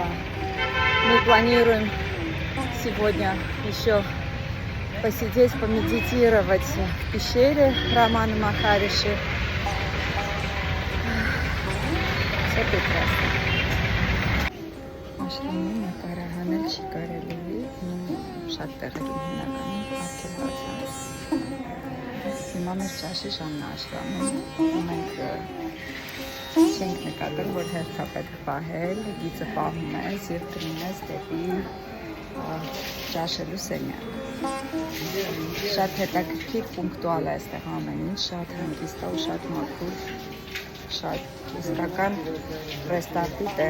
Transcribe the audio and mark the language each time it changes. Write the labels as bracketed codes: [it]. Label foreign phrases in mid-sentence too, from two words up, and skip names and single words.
[ru] Мы планируем сегодня еще посидеть, помедитировать в пещере Романа Махариши. Все прекрасно. [hy] Ашրամի նկարահանել չի կարելի, շատ տեղերում հիմնականում արգելված է։ Հիմա մեր ճաշի ժամն է Ашրամում, մենք չենք նկատել, որ հերթ է պետք պահել, գիծը պահում ես և կրում ես դեպի ճաշելու սենյակ։ Շատ հետաքրքիր պունկտուալ է այստեղ ամեն ինչ, շատ հանգիստ է ու շատ մաքուր, շատ իսկական ռեստարտի տեղ։